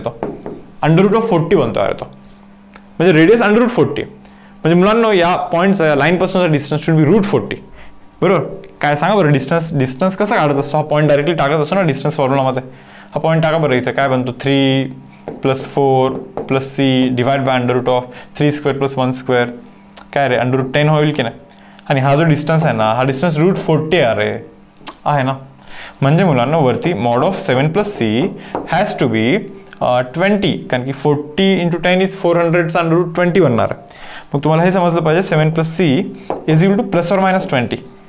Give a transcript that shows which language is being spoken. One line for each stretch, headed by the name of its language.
Marathi: तो under route of 40 बनतो यार तो, म्हणजे रेडियस अंडर रूट 40. म्हणजे मुलांना या पॉईंटचा, या लाईन पासूनचा डिस्टन्स शुड बी √40, बरोबर. काय सांगा बरं, डिस्टन्स कसा काढत असतो, हा पॉईंट डायरेक्टली टाकत असतो ना डिस्टन्स फॉर्म्युलामध्ये. हा पॉईंट टाका बरं इथे, काय बनतो 3
English: plus 4 plus c divide by under root of 3 square plus 1 square,
Marathi: काय रे अंडर रूट 10 होईल की नाही. आणि हा जो डिस्टन्स आहे ना, हा डिस्टन्स रूट 40 आहे ना. म्हणजे मुलांना वरती mod of 7 plus C has to be 20, कारण की 40 इंटू 10 इज 400चा अंडर रूट 20 बनणार आहे. मग तुम्हाला हे समजलं पाहिजे
English: 7 plus c is equal to plus or minus 20.